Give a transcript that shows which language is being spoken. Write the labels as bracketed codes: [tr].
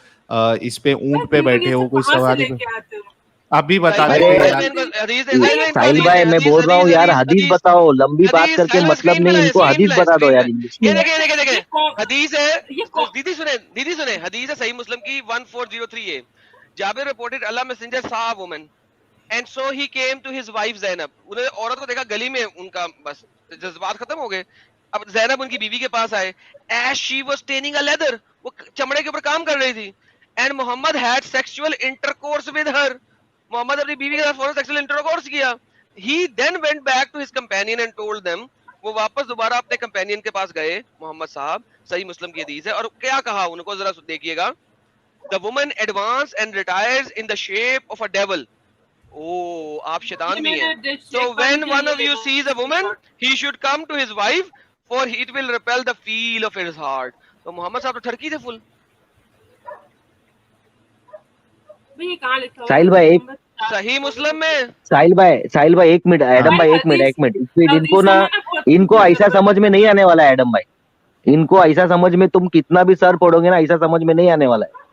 [hi] इस पे ऊंट पे बैठे हो, कोई सवारी पे अभी बता अरे साहिल भाई मैं बोल रहा हूँ यार, हदीस बताओ, लंबी बात करके मतलब नहीं, इनको हदीस बता दो यार इंग्लिश में। ये देखे हदीस है, दीदी सुने हदीस है सही मुस्लिम की 1403A। [en] Jabir reported Allah messenger saw a woman and so he came to his wife Zainab। [hi] उन्होंने औरत को देखा गली में, उनका बस जज्बात खत्म हो गए। अब जैनब उनकी बीवी के पास आए, [en] as she was tanning a leather, [hi] वो चमड़े के ऊपर काम कर रही थी, [en] and Muhammad had sexual intercourse with her। [hi] Mohammad अपनी बीवी के साथ फौरन सेक्सुअल इंटरकोर्स किया। [en] He then went back to his companion and told them, [hi] वो वापस दोबारा अपने कंपेनियन के पास गए मोहम्मद साहब, सही मुस्लिम की हदीस है, और क्या कहा उनको जरा देखिएगा। [en] The woman advanced and retires in the shape of a devil। [hi] ओ आप शैतान भी हैं। [en] So when one of you sees a woman, he should come to his wife, for it will repel the feel of his heart। [hi] तो मोहम्मद साहब तो ठरकी थे full. साहिल भाई एक सही मुस्लिम में, साहिल भाई एक मिनट, एडम भाई एक मिनट, इनको ना, इनको ऐसा समझ में नहीं आने वाला है एडम भाई, इनको ऐसा समझ में, तुम कितना भी सर पढ़ोगे ना, ऐसा समझ में नहीं आने वाला है।